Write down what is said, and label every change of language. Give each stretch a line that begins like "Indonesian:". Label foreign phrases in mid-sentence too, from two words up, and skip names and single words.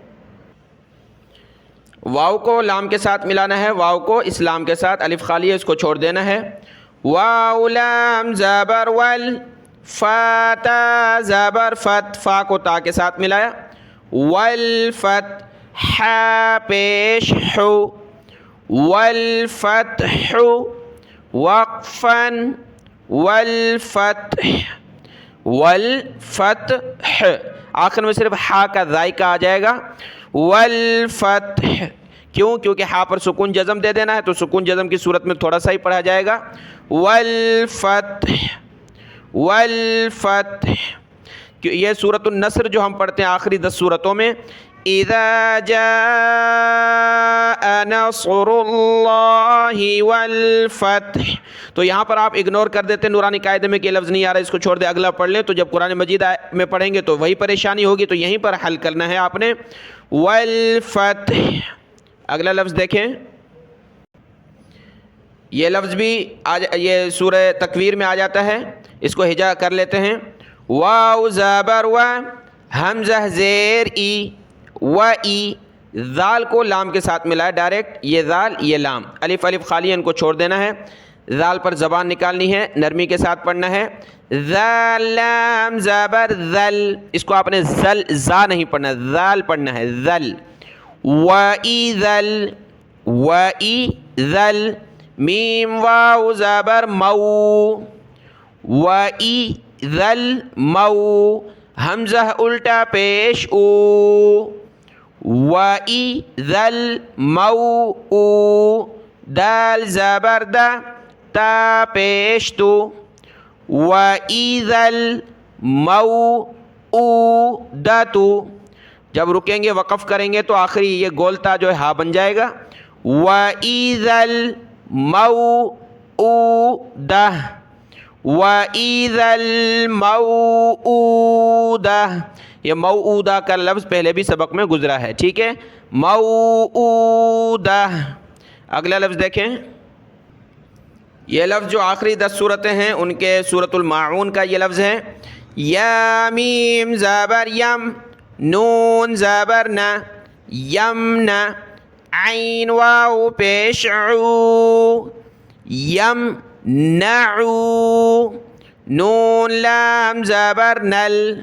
Urdu: واو کو لام کے ساتھ ملانا ہے، واو کو اس لام کے ساتھ، الف خالی ہے اس کو چھوڑ دینا ہے. واو لام زبر ول، فا تا زبر فت، فا کو تا کے ساتھ ملایا، والفت، حا پیش حو، والفتح، وقفا، والفتح، والفتح. آخر میں صرف ہا کا ذائقہ آ جائے گا، والفتح. کیوں؟ کیونکہ ہا پر سکون جزم دے دینا ہے تو سکون جزم کی صورت میں تھوڑا سا ہی پڑھا جائے گا. والفتح، والفتح. یہ سورۃ النصر جو ہم پڑھتے ہیں آخری 10 سورتوں میں،
Arabic: اذا جاء نصر اللہ والفتح،
Urdu: تو یہاں پر آپ اگنور کر دیتے ہیں نورانی قاعدے میں کہ یہ لفظ نہیں آ رہا، اس کو چھوڑ دیں، اگلا پڑھ لیں. تو جب قرآن مجید میں پڑھیں گے تو وہی پریشانی ہوگی، تو یہیں پر حل کرنا ہے آپ نے. والفتح. اگلا لفظ دیکھیں، یہ لفظ بھی یہ سورہ تکویر میں آ جاتا ہے، اس کو ہجا کر لیتے ہیں. واو زبر و، حمزہ زیر ای، و ای، ذال کو لام کے ساتھ ملایا ڈائریکٹ، یہ ذال یہ لام، الف الف خالی ان کو چھوڑ دینا ہے. ذال پر زبان نکالنی ہے، نرمی کے ساتھ پڑھنا ہے. ذال لام زبر ذل، اس کو آپ نے ذل زا نہیں پڑھنا، ذال پڑھنا ہے، ذل. و ای ذل، و ای ذل، میم واو زبر مو، و ای ذل مو، حمزہ الٹا پیش او، و ای ذل مو او، دال زبر دا، تا پیش تو، و ای ذل مو او دتو. جب رکیں گے وقف کریں گے تو آخری یہ گولتا جو ہے ہا بن جائے گا. و ای ذل مو او دہ، و ای ذل مو او دہ. یہ موعودہ کا لفظ پہلے بھی سبق میں گزرا ہے، ٹھیک ہے، موعودہ. اگلا لفظ دیکھیں، یہ لفظ جو آخری 10 صورتیں ہیں ان کے سورۃ الماعون کا یہ لفظ ہے، یا میم زبر یم، نون زبر نا، یمنا، عین واو پیش عو، یم نعو، نون لام زبر نل،